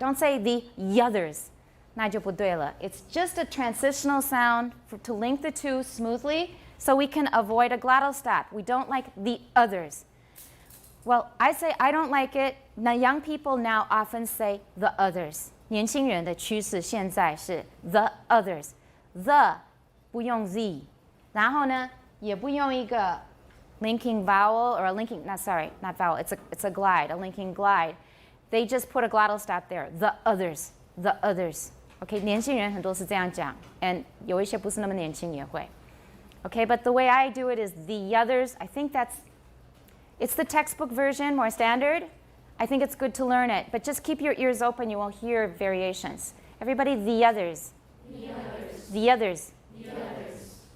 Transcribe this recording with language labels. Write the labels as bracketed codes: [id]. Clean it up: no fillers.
[en] Don't say the others. [zh] 那就不对了. [en] It's just a transitional sound to link the two smoothly so we can avoid a glottal stop. We don't like the others. Well, I say I don't like it. Now, young people now often say the others. [zh] 年轻人的趋势现在是 [en] the others. The [zh] 不用 [en] z. [zh] 然后呢，也不用一个 [en] linking vowel or a linking, not vowel, it's a glide, a linking glide. They just put a glottal stop there. The others, the others. [zh] Okay, 年轻人很多是这样讲 and 有一些不是那么年轻也会. [en] Okay, but the way I do it is the others. I think it's the textbook version, more standard. I think it's good to learn it, but just keep your ears open, you will hear variations. Everybody, the others. The others. The others. The others.